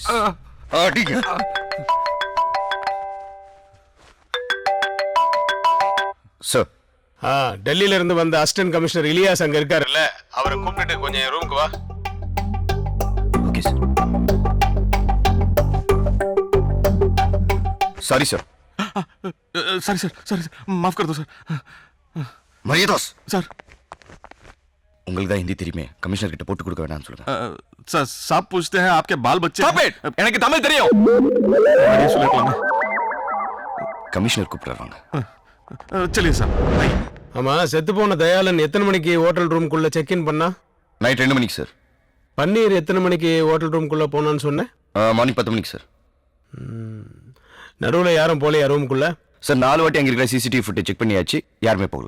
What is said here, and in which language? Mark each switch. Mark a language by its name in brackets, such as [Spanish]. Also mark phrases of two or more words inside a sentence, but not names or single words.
[Tamil] அடிங்க. சார், டெல்லியில இருந்து வந்த [English] assistant commissioner [Tamil] இலியாஸ் அங்க இருக்காருல்ல, அவரை கூப்பிட்டு கொஞ்சம் ரூமுக்கு வா. [English] okay sir. sorry sir. sorry sir, sorry sir, [Hindi] माफ कर दो सर. [Tamil] மரியதாஸ் [Hindi] सर, [Tamil] உங்களுக்கு தான் ஹிந்தி தெரியுமே, கமிஷனர் கிட்ட போட்டு கொடுக்க வேணாம்னு சொல்லுங்க. [Hindi] सर साहब पूछते हैं आपके बाल बच्चे. [English] Stop it! [Tamil] எனக்கு தமிழ் தெரியும். கமிஷனர் கூப்பிடுறாங்க. [Hindi] चलिए सर. [Tamil] ஆமா, செத்து போன தயாளன் எத்தனை மணிக்கு [English] hotel roomகுள்ள check in [Tamil] பண்ணா? நைட் 2 மணிக்கு சார். பன்னீர் எத்தனை மணிக்கு [English] hotel roomகுள்ள [Tamil] போனான்னு சொன்னேன்? மார்னிங் 10 மணிக்கு சார். நடுவுல யாரும் போலையா ரூமுக்குள்ள? சார் 4 வாட்டி அங்க இருக்கிற [English] CCTV footage check [Tamil] பண்ணியாச்சு, யாருமே போகல.